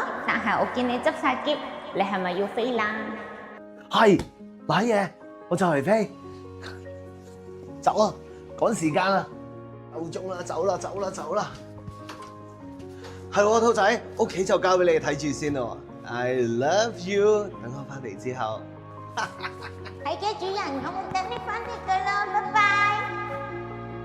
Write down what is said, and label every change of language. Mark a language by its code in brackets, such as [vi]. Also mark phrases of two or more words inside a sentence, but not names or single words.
[yue] 但係我見你執晒篋，你係咪要飛啦？係，瀨嘢，我就嚟飛，走啊！趕時間啦，夠鐘啦，走啦，走啦，走啦！係喎，兔仔，屋企就交俾你睇住先咯。 [en] I love you， [yue] 等我翻嚟之後。係嘅，主人，我會等你翻嚟噶啦，拜拜。